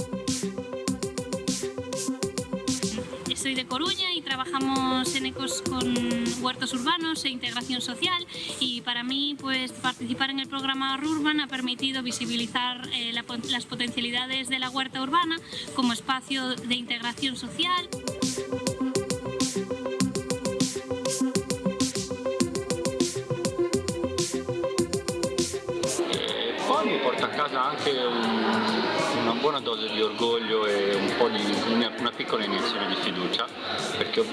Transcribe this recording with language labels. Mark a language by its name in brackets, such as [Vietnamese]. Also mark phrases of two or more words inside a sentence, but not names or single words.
[Spanish] Soy de Coruña y trabajamos en ECOS con huertos urbanos e integración social, y para mí pues participar en el programa Urban ha permitido visibilizar las potencialidades de la huerta urbana como espacio de integración social. [Italian] Poi mi porta a casa anche una buona dose di orgoglio e un po' una piccola iniezione di fiducia, perché ho